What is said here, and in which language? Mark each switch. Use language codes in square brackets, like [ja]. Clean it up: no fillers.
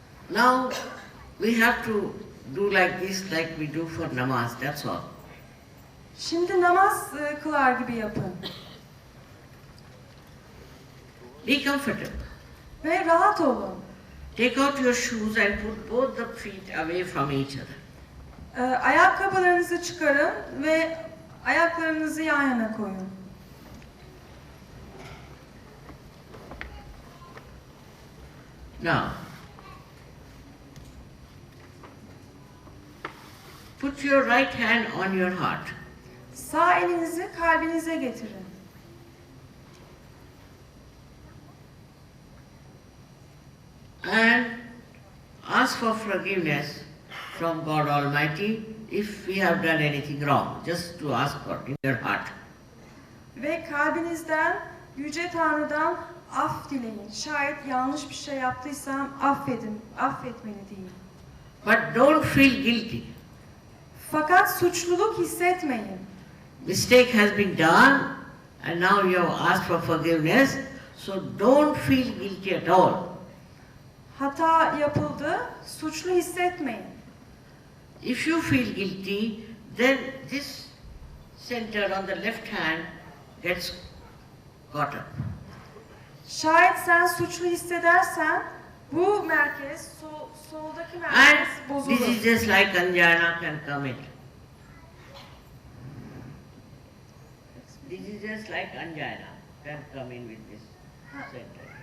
[en] Now we have to do like this, like we do for namaz. That's all. [tr] Şimdi namaz kılar gibi yapın. [en] Be comfortable. [tr] Ve rahat olun. [en] Take out your shoes and put both the feet away from each other. [tr] Ayakkabılarınızı çıkarın ve ayaklarınızı yan yana koyun. [en] Now, put your right hand on your heart. [tr] Sağ elinizi kalbinize getirin. [en] And ask for forgiveness from God Almighty if we have done anything wrong. Just to ask for in your heart. [tr] Ve kalbinizden Yüce Tanrı'dan af dileyin. Şayet yanlış bir şey yaptıysam affet beni deyin. [en] But don't feel guilty. [tr] Fakat suçluluk hissetmeyin. [en] Mistake has been done and now you have asked for forgiveness, so don't feel guilty at all. [tr] Hata yapıldı, suçlu hissetmeyin. [en] If you feel guilty, then this center on the left hand gets caught up. [tr] Şayet sen suçlu hissedersen bu merkez, soldaki [en] And [tr] merkez [en] this [tr] bozulur. [en] is just like Anjana can come in. This is just like angina can come in with this center.